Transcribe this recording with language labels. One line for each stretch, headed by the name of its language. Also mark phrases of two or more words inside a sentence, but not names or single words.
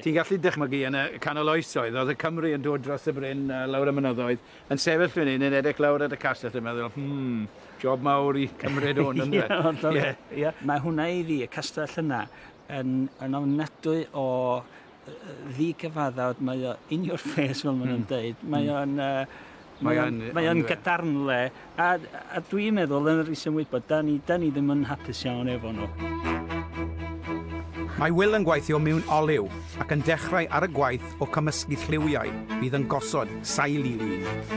Welsh: Ti'n gallu dychmygu yn y canol oesoedd, oedd y Cymru yn dod dros y bryn lawr y mynyddoedd, yn sefyll fan hyn yn edrych lawr at y castell yn meddwl, job mawr i cymryd hwn yn dweud. Mae hwnna i fi, y castell yna, yn ofnadwy o ddigyfaddawd, mae o
English: in your face
Welsh: fel maen nhw'n dweud. Mae o'n gadarnle, a dwi'n meddwl yn yr isyn wybod, da ni ddim yn hapus iawn efo nhw. Mae Will yn gweithio mewn olew ac yn dechrau ar y gwaith o cymysgu lliwiau bydd yn gosod sail i lun.